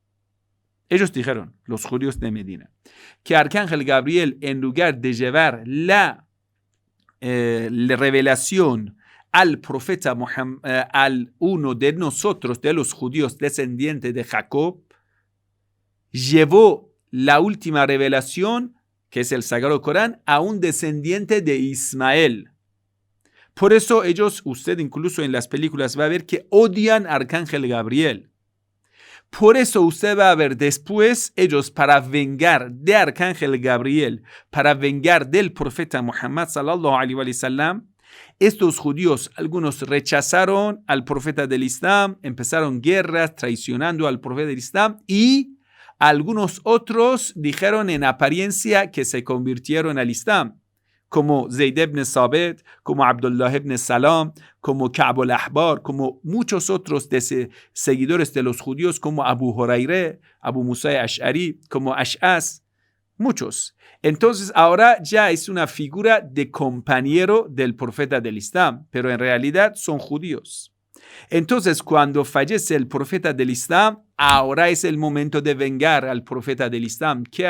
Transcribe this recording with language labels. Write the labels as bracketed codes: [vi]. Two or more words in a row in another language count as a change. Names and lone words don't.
[es] Ellos dijeron, los judíos de Medina, que Arcángel Gabriel, en lugar de llevar la revelación al profeta Muhammad, al uno de nosotros, de los judíos descendientes de Jacob, llevó la última revelación, que es el Sagrado Corán, a un descendiente de Ismael. Por eso ellos, usted incluso en las películas va a ver que odian a Arcángel Gabriel. Por eso usted va a ver después, ellos para vengar de Arcángel Gabriel, para vengar del profeta Muhammad [ar] صلى الله عليه وسلم, [es] estos judíos, algunos rechazaron al profeta del Islam, empezaron guerras traicionando al profeta del Islam y algunos otros dijeron en apariencia que se convirtieron al Islam, como Zayd ibn Sabit, como Abdullah ibn Salam, como Ka'b al-Ahbar, como muchos otros seguidores de los judíos, como Abu Hurairah, Abu Musa Ash'ari, como Ash'as, muchos. Entonces ahora ya es una figura de compañero del profeta del Islam, pero en realidad son judíos. Entonces cuando fallece el profeta del Islam, ahora es el momento de vengar al profeta del Islam.